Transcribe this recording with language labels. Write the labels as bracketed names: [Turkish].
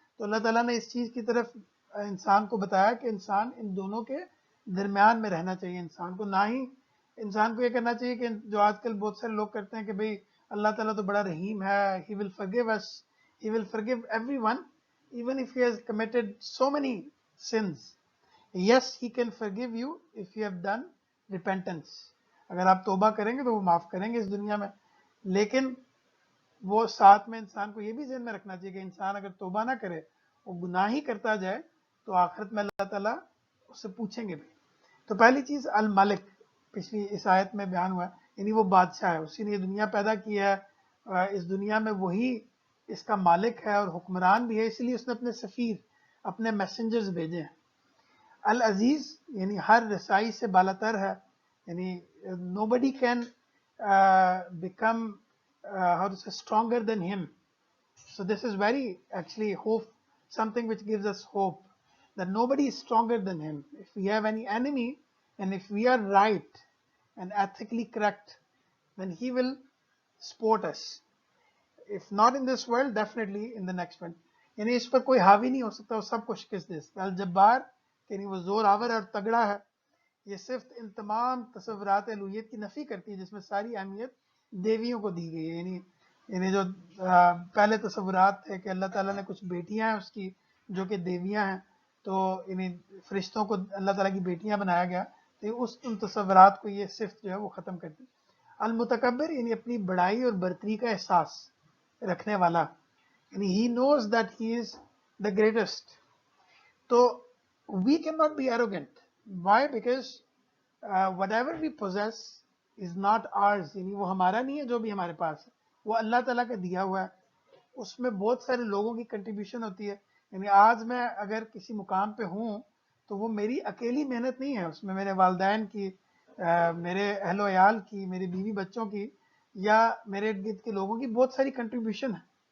[Urdu] تو اللہ تعالیٰ نے اس چیز کی طرف انسان کو بتایا کہ انسان ان دونوں کے درمیان میں رہنا چاہیے. انسان کو نہ ہی انسان کو یہ کرنا چاہیے کہ جو آج کل بہت سارے لوگ کرتے ہیں کہ بھئی اللہ تعالیٰ تو بڑا رحیم ہے, [English] he will forgive us, he will forgive everyone even if he has committed so many sins. Yes, he can forgive you if you have done repentance. [Urdu] اگر آپ توبہ کریں گے تو وہ معاف کریں گے اس دنیا میں, لیکن وہ ساتھ میں انسان کو یہ بھی ذہن میں رکھنا چاہیے کہ انسان اگر توبہ نہ کرے, وہ گناہ ہی کرتا جائے, تو آخرت میں اللہ تعالیٰ اس سے پوچھیں گے بھی. تو پہلی چیز الملک پچھلی اس آیت میں بیان ہوا, یعنی وہ بادشاہ ہے, اسی نے یہ دنیا پیدا کی ہے, اس دنیا میں وہی اس کا مالک ہے اور حکمران بھی ہے, اس لیے اس نے اپنے سفیر, اپنے میسنجرز بھیجے ہیں. العزیز یعنی ہر رسائی سے بالاتر ہے, یعنی [English] nobody can become how to say stronger than him. So this is very actually hope, something which gives us hope that nobody is stronger than him. If we have any enemy and if we are right and ethically correct, then he will support us. If not in this world, definitely in the next one. [Urdu] یعنی اس پر کوئی حاوی نہیں ہو سکتا, وہ سب کو شکست دے سکتا. الجبار یعنی وہ زور آور اور تگڑا ہے. یہ صرف ان تمام تصورات الوہیت کی نفی کرتی ہے جس میں ساری اہمیت دیویوں کو دی گئی ہے. یعنی جو پہلے تصورات تھے کہ اللہ تعالیٰ نے کچھ بیٹیاں ہیں اس کی جو کہ دیویاں ہیں, تو یعنی فرشتوں کو اللہ تعالیٰ کی بیٹیاں بنایا گیا, تو اس ان تصورات کو یہ صرف جو ہے وہ ختم کرتی. المتکبر یعنی اپنی بڑائی اور برتری کا احساس رکھنے والا, یعنی [English] he knows that he is the greatest. [Urdu] تو [English] we cannot be arrogant. Why? Because whatever we possess is not ours. [Urdu] یعنی وہ ہمارا نہیں ہے جو بھی ہمارے پاس ہے, وہ اللہ تعالیٰ کا دیا ہوا ہے. اس میں بہت سارے لوگوں کی کنٹریبیوشن ہوتی ہے. یعنی آج میں اگر کسی مقام پہ ہوں تو وہ میری اکیلی محنت نہیں ہے, اس میں میرے والدین کی, میرے اہل و عیال کی, میرے بیوی بچوں کی, یا میرے ارد گرد کے لوگوں کی بہت ساری کنٹریبیوشن ہے.